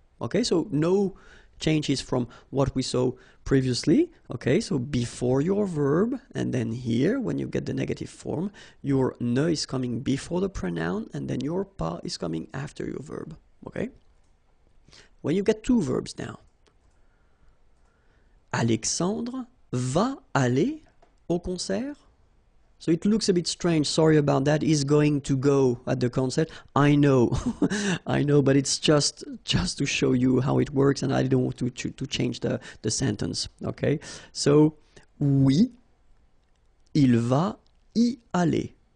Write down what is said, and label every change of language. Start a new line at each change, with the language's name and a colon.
English: Okay, so no changes from what we saw previously. Okay, so before your verb, and then here, when you get the negative form, your ne is coming before the pronoun, and then your pas is coming after your verb. Okay? When you get two verbs now.
French: Alexandre va aller au concert?
English: So it looks a bit strange, sorry about that. He's going to go at the concert. I know, I know, but it's just to show you how it works, and I don't want to change the sentence, okay? So,
French: oui, il va y aller.